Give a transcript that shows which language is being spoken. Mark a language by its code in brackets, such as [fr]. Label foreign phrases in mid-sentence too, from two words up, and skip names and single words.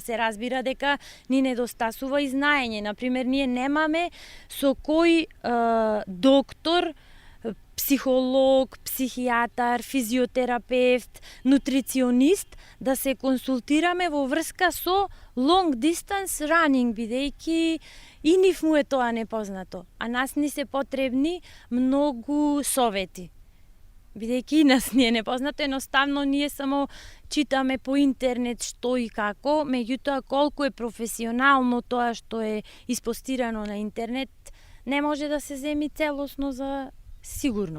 [mk] Се разбира дека ни недостасува и знаење. Например, ние немаме со кој доктор, психолог, психијатар, физиотерапевт, нутриционист да се консултираме во врска со [en] long distance running, [mk] бидејќи и нив му е тоа непознато. А нас ни се потребни многу совети. Бидејќи и нас ни е непознато, едноставно ние само читаме по интернет што и како, меѓутоа колку е професионално тоа што е испостирано на интернет, не може да се земи целосно за сигурно.